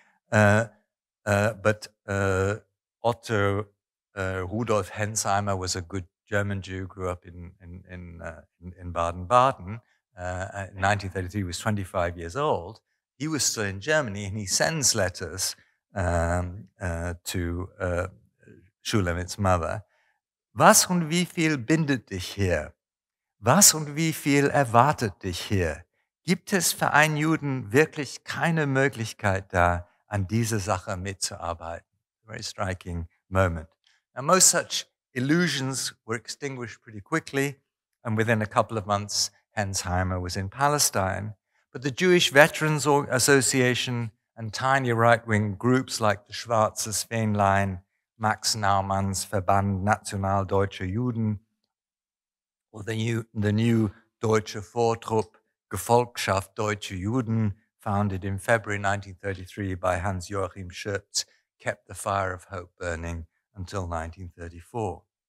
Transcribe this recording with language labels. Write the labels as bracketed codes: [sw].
[en] But Otto Rudolf Hensheimer was a good German Jew, grew up in Baden-Baden. In 1933, he was 25 years old. He was still in Germany, and he sends letters to Shulamit's mother. [de] Was und wie viel bindet dich hier? Was und wie viel erwartet dich hier? Gibt es für einen Juden wirklich keine Möglichkeit da, an dieser Sache mitzuarbeiten? [en] Very striking moment. Now, most such illusions were extinguished pretty quickly. and within a couple of months, Hensheimer was in Palestine. But the Jewish Veterans Association and tiny right-wing groups like the Schwarzes Fähnlein, Max Naumann's Verband National Deutscher Juden, or the new Deutsche Vortrupp Gefolgschaft Deutsche Juden, founded in February 1933 by Hans-Joachim Schürtz, kept the fire of hope burning until 1934.